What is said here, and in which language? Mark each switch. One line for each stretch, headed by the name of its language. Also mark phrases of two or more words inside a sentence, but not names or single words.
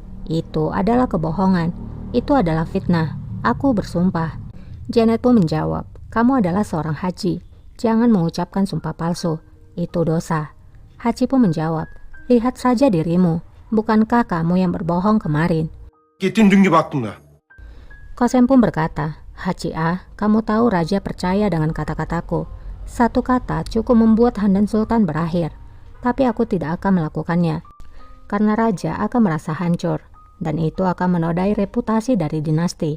Indonesian: Itu adalah kebohongan. Itu adalah fitnah. Aku bersumpah. Janet pun menjawab, kamu adalah seorang haji. Jangan mengucapkan sumpah palsu. Itu dosa. Haji pun menjawab, lihat saja dirimu. Bukankah kamu yang berbohong kemarin?
Turkish: Gittin dün gibi aklımda.
Indonesian: Kosem pun berkata, Haji kamu tahu raja percaya dengan kata-kataku. Satu kata cukup membuat Handan Sultan berakhir. Tapi aku tidak akan melakukannya. Karena raja akan merasa hancur. Dan itu akan menodai reputasi dari dinasti.